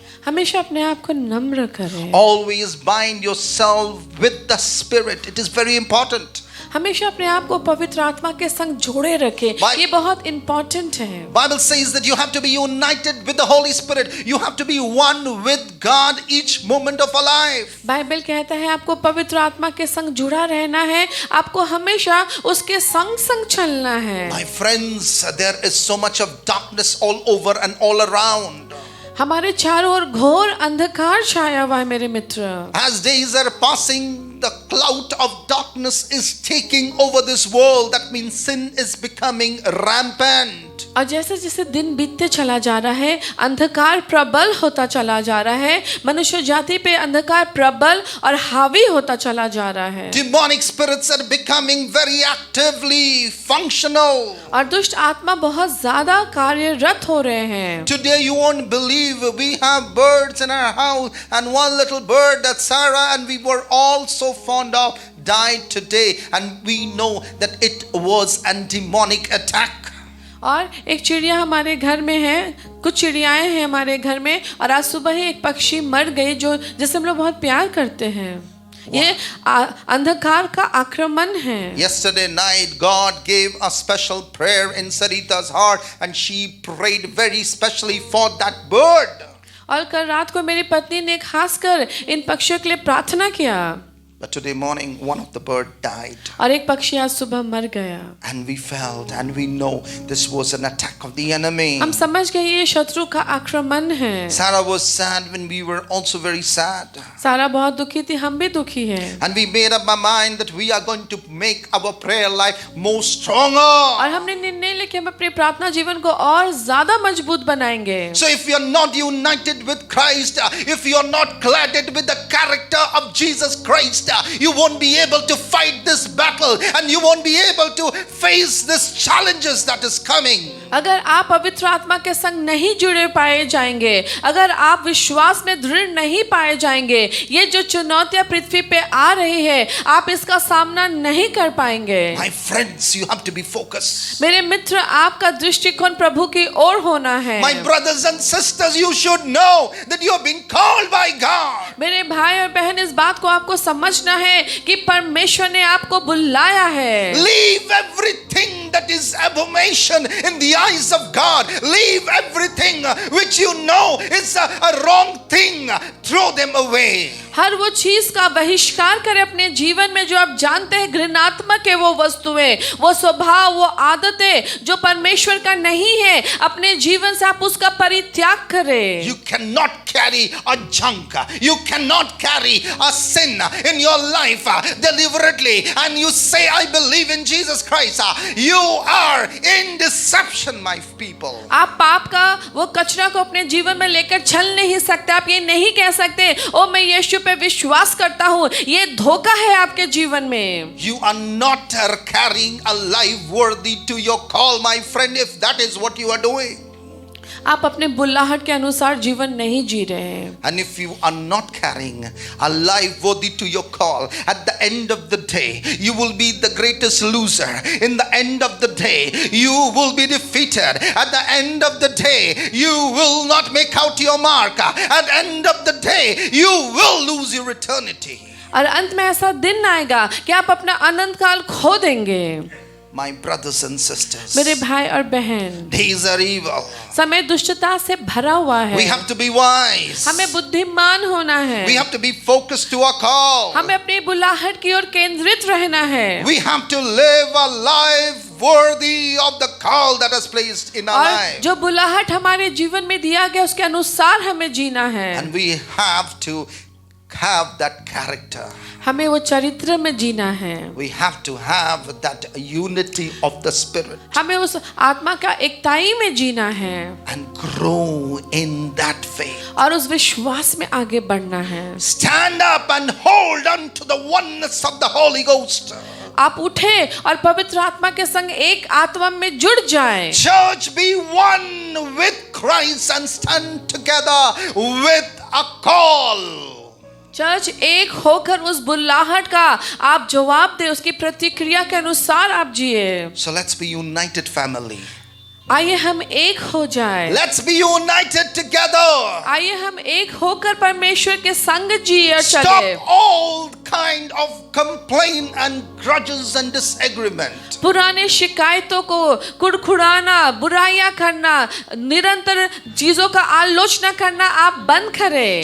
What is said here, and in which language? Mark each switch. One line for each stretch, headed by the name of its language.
Hindi: हमेशा अपने आप को नम्र करें।
English: Always bind yourself with the Spirit. It is very important.
Hindi: हमेशा अपने आप को पवित्र आत्मा के संग जोड़े रखें, ये बहुत इम्पोर्टेंट है।
English: Bible says that you have to be united with the Holy Spirit. You have to be one with God each moment of our life.
Hindi: Bible कहता है आपको पवित्र आत्मा के संग जुड़ा रहना है, आपको हमेशा उसके संग संग चलना है।
English: My friends, there is so much of darkness all over and all around.
Hindi: हमारे चारों ओर घोर अंधकार छाया हुआ है मेरे मित्र।
English: As days are passing, the cloud of darkness is taking over this world. That means sin is becoming rampant.
Hindi: और जैसे जैसे दिन बीतते चला जा रहा है, अंधकार प्रबल होता चला जा रहा है, मनुष्य जाति पे अंधकार प्रबल और हावी होता चला जा रहा है।
English: Demonic spirits are becoming very actively functional.
Hindi: और दुष्ट आत्मा बहुत ज्यादा कार्यरत हो रहे हैं।
English: Today you won't believe we have birds in our house, and one little bird that Sarah and we were all so fond of died today, and we know that it was a demonic attack.
Hindi: और एक चिड़िया हमारे घर में है, कुछ चिड़ियाएं हैं हमारे घर में, और आज सुबह ही एक पक्षी मर गई जो जिसे हम लोग बहुत प्यार करते हैं। ये अंधकार का आक्रमण है।
English: Yesterday night, God gave a special prayer in Sarita's heart, and she prayed very specially for that bird.
Hindi: और कल रात को मेरी पत्नी ने खासकर इन पक्षियों के लिए प्रार्थना किया।
English: But today morning, one of the bird died.
Hindi: और एक पक्षी आज सुबह मर गया।
English: And we felt and we know this was an attack of the enemy.
Hindi: हम समझ गए ये शत्रु का आक्रमण है।
English: Sarah was sad when we were also very sad.
Hindi: सारा बहुत दुखी थी, हम भी दुखी हैं।
English: And we made up our mind that we are going to make our prayer life more stronger.
Hindi: और हमने निर्णय लिया कि हम अपने प्रार्थना जीवन को और ज्यादा मजबूत बनाएंगे।
English: So if you are not united with Christ, if you are not cladded with the character of Jesus Christ, you won't be able to fight this battle, and you won't be able to face these challenges that is coming.
Hindi: अगर आप पवित्र आत्मा के संग नहीं जुड़े पाए जाएंगे, अगर आप विश्वास में दृढ़ नहीं पाए जाएंगे, ये जो चुनौतियां पृथ्वी पे आ रही है, आप इसका सामना नहीं कर पाएंगे।
English: My friends, you have to be focused.
Hindi: मेरे मित्र, आपका दृष्टिकोण प्रभु की ओर होना है।
English: My brothers and sisters, you should know that you have been called by God.
Hindi: मेरे भाई और बहन, इस बात को आपको समझना है कि परमेश्वर ने आपको बुलाया है।
English: Leave everything that is abomination in the eyes of God. Leave everything which you know is a wrong thing. Throw them away.
Hindi: हर वो चीज का बहिष्कार करें अपने जीवन में जो आप जानते हैं घृणात्मक है, वो वस्तुएं, वो स्वभाव, वो आदतें जो परमेश्वर का नहीं है, अपने जीवन से आप उसका परित्याग करें।
English: You cannot carry a junk. You cannot carry a sin in your life deliberately and you say, I believe in Jesus Christ. You are in deception, my people.
Hindi: आप पाप का वो कचरा को अपने जीवन में लेकर चल नहीं सकते। आप ये नहीं कह सकते, ओ मैं यीशु पे विश्वास करता हूँ। ये धोखा है आपके जीवन में।
English: You are not carrying a life worthy to your call, my friend, if that is what you are doing.
Hindi: आप अपने बुलाहट के अनुसार जीवन नहीं जी रहे हैं।
English: And if you are not carrying a life worthy to your call, at the end of the day, you will be the greatest loser. In the end of the day, you will be defeated. At the end of the day, you will not make out your mark. At the end of the day, you will lose your eternity.
Hindi: और अंत में ऐसा दिन आएगा कि आप अपना अनंत काल खो देंगे।
English: My brothers and sisters,
Hindi: मेरे भाई और बहन,
English: days are evil.
Hindi: समय दुष्टता से भरा हुआ है।
English: We have to be wise.
Hindi: हमें बुद्धिमान होना है।
English: We have to be focused to our call.
Hindi: हमें अपनी बुलाहट की ओर केंद्रित रहना है।
English: We have to live a life worthy of the call that is placed in our
Hindi: और
English: life.
Hindi: जो बुलाहट हमारे जीवन में दिया गया उसके अनुसार हमें जीना है।
English: And we have to have that character.
Hindi: हमें वो चरित्र में जीना है।
English: We have to have that unity of the spirit
Hindi: हमें उस आत्मा का एकताई में जीना है
English: and grow in that faith.
Hindi: और उस विश्वास में आगे बढ़ना है।
English: Stand up and hold on to the oneness of the Holy Ghost.
Hindi: आप उठे और पवित्र आत्मा के संग एक आत्मा में जुड़ जाएं।
English: Church, be one with Christ and stand together with a call.
Hindi: Church एक होकर उस बुलाहट का आप जवाब दे, उसकी प्रतिक्रिया के अनुसार आप जिए।
English: So let's be united family.
Hindi: आइए हम एक हो जाए।
English: Let's be united together.
Hindi: आइए हम एक होकर परमेश्वर के संग जिए और चले।
English: Stop all kind of complaint and grudges and disagreement.
Hindi: पुराने शिकायतों को, कुड़कुड़ाना, बुराइयां करना, निरंतर चीजों का आलोचना करना आप बंद करें।